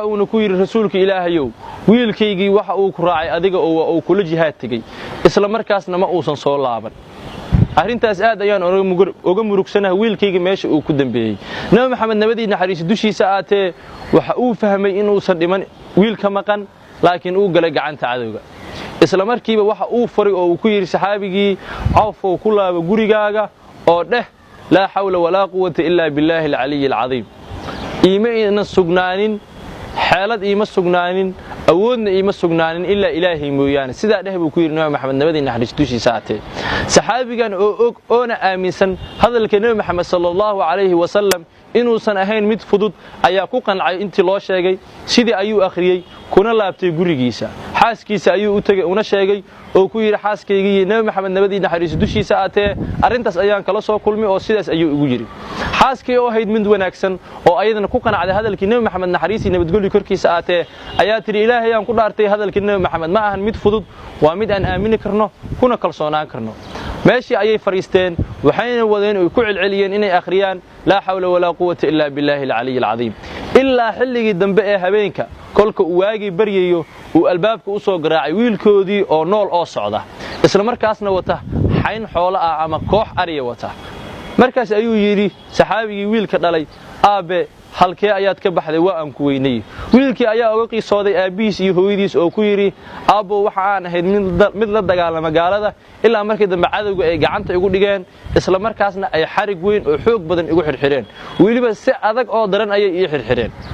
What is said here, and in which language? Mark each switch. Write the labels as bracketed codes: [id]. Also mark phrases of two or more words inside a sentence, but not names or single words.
[so] uu ku yiri rasuulka Ilaahayow wiilkaygii waxa uu ku raacay adiga oo uu kula jihaad tagay isla markaasna ma uusan soo laaban arintaas aad ayaan uga murugsanahay wiilkayga meesha uu ku dambeeyay Nabi Maxamed nabadii naxariis dushiisa aatee waxa uu fahmay in uusan dhiman wiilka maqan laakiin uu galay gacanta cadowga isla markiiba waxa uu faray oo uu ku yiri saxaabigii Auf oo ku laaba gurigaaga oo dheh [ar] لا حول ولا قوة إلا بالله العلي العظيم [so] iimayna sugnaanin xaalad iima sugnaanin awoodna iima sugnaanin illa ilaahi mooyaan sida dheh buu ku yiri Nabi Maxamed nabadii naxariis dushiisa aatee saxaabigan oo oona aaminsan hadalka Nabi Maxamed [ar] صلى الله عليه وسلم [so] inuusan ahayn mid fudud ayaa ku qancay intii loo sheegay sidii ayuu akhriyay kuna laabtay gurigiisa xaaskiisa ayuu u tagay una sheegay oo ku yiri xaaskaygii Nabi Maxamed nabadii naxariis dushiisa aatee arintaas ayaan kala soo kulmay oo sidaas ayuu ugu yiri xaaskii oo ahayd mid wanaagsan oo ayadana ku qancay hadalkii Nabi Maxamed naxariisi nabadgelyo korkiisa aatee ayaa tiri Ilaahay aan ku dhaartay hadalkii Nabi Maxamed ma ahan mid fudud waa mid aan aamini karno kuna kalsoonaan karno meeshii ayay fariisteen waxayna wadeen oo ku celceliyeen inay akhriyaan [ar] لا حول ولا قوة إلا بالله العلي العظيم [so] illa xilligii dambe ee habeenka kolka uu waagi baryayo uu albaabka u soo garaacay wiilkoodii oo nool oo socda isla markaasna wata xayn xoolo ah ama koox ariya wata markaas ayuu yiri saxaabigii wiilka dhalay aabe halkee ayaad ka baxday waa aan ku weynay wiilkii ayaa uga qiisooday aabiis iyo hooyadiis oo ku yiri aabo waxa aan ahayd mid la dagaalama gaalada ilaa markii dambe cadawga ay gacanta igu dhigeen isla markaasna ay xarig weyn oo xoog badan igu xirxireen waliba si adag oo daran ayay ii xirxireen